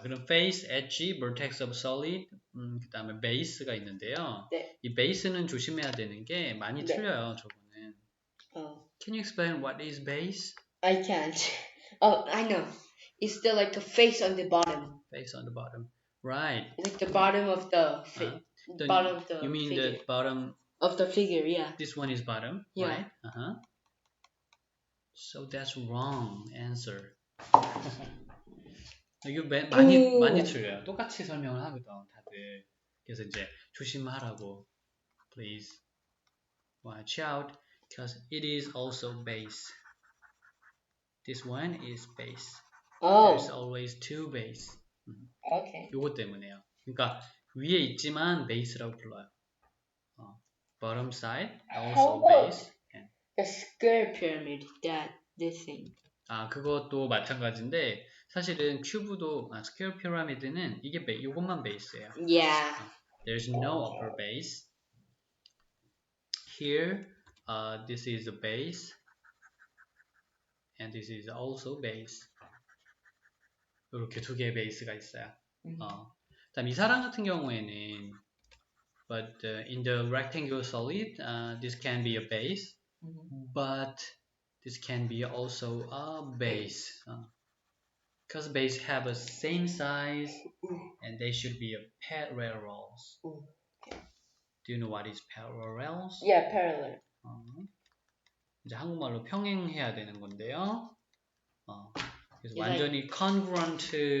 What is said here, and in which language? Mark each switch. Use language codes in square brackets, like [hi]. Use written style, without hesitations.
[ko] 그럼 [en] face, edge, vertex of solid, [ko] 그 다음에 base가 있는데요. 네. 이 base는 조심해야 되는 게 많이 틀려요. 저거는. [en] Can you explain what is base? I can't. Oh, I know. It's the like a face on the bottom. Face on the bottom. Right. Like the bottom of the bottom of the You mean figure. the bottom of the figure, yeah. This one is bottom, yeah. right? So that's wrong answer. [ko] 이거 많이 틀려요. 똑같이 설명을 하거든, 다들. 그래서 이제 조심하라고. [en] Please watch out, because it is also base. This one is base. There's always two base. Okay. [ko] 요거 때문에요. 그러니까 위에 있지만 base라고 불러요. [en] Bottom side also base. The square pyramid, this thing. [ko] 그것도 마찬가지인데 사실은 큐브도 square pyramid는 이게 이것만 베이스예요. [en] Yeah. There's no upper base. Here, this is a base, and this is also base. [ko] 이렇게 두 개의 베이스가 있어요. 그다음 이 사람 같은 경우에는, [en] but in the rectangular solid, this can be a base, but this can be also a base. Because base have a same size and they should be a parallels. Do you know what is parallels? Yeah, parallel. [ko] 이제 한국말로 평행해야 되는 건데요. 그래서 완전히 congruent